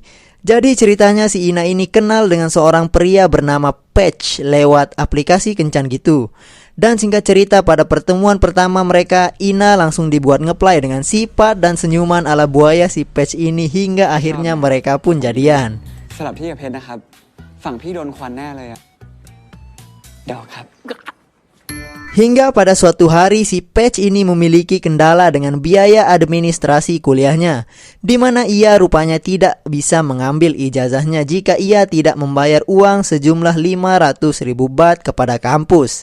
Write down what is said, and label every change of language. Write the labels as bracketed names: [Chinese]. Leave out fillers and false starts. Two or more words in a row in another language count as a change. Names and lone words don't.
[Indonesian] Jadi ceritanya si Ina ini kenal dengan seorang pria bernama Patch lewat aplikasi kencan gitu. Dan singkat cerita, pada pertemuan pertama mereka, Ina langsung dibuat ngeplay dengan sifat dan senyuman ala buaya si Patch ini hingga akhirnya mereka pun jadian. [Thai] สำหรับพี่กับเพชรนะครับฝั่งพี่โดนควันแน่เลยอะเดี๋ยวครับ [Indonesian] Hingga pada suatu hari si Patch ini memiliki kendala dengan biaya administrasi kuliahnya, di mana ia rupanya tidak bisa mengambil ijazahnya jika ia tidak membayar uang sejumlah 500.000 baht kepada kampus.